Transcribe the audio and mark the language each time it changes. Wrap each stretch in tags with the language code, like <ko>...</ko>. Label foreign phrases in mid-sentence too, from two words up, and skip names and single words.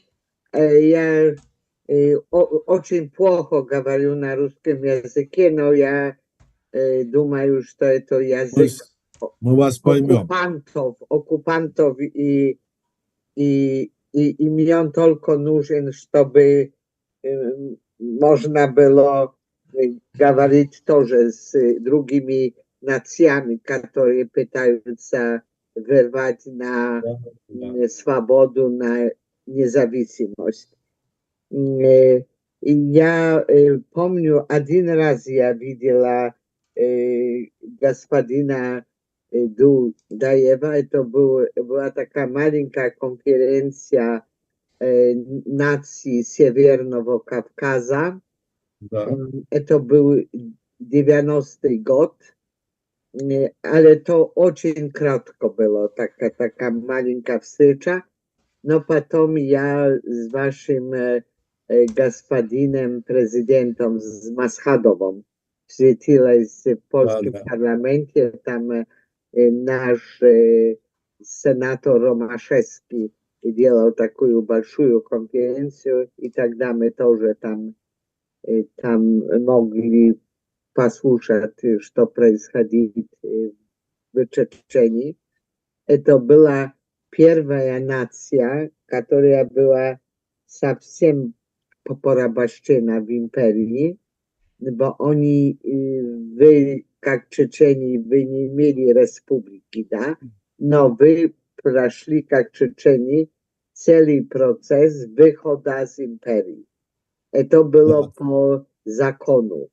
<ru>Я очень плохо говорю на русском языке, но я думаю, что это язык мы вас поймем. оккупантов и мне он только нужен, чтобы</ru> <pl>można było</pl> <ru>говорить тоже с другими нациями, которые пытаются вырвать на свободу, на независимость. Я помню, один раз я видела господина Dudajewa.</ru> <pl>Była taka malinka konferencja nacji Siewernego Kawkaza.</pl> <ru>Да,</ru> <pl>To był 90 год, ale to очень krótko było, taka malinka встреча. No potem ja z waszym gospodinem prezydentem, z Maschadową, встретилась w polskim</pl> <ru>да.</ru> <pl>parlamencie. Tam nasz senator Romaszewski</pl> <ru>делал такую большую конференцию, и тогда мы тоже там могли послушать, что происходит в Чечне. Это была первая нация, которая была совсем порабощена в империи,</ru> <pl>bo oni, wy, jak Czeczeni, wy nie mieli republiki, da? No wy przeszli, jak Czeczeni, cały proces wychodu z imperii. To było</pl> <ru>Да.</ru> <pl>po zakonu.</pl>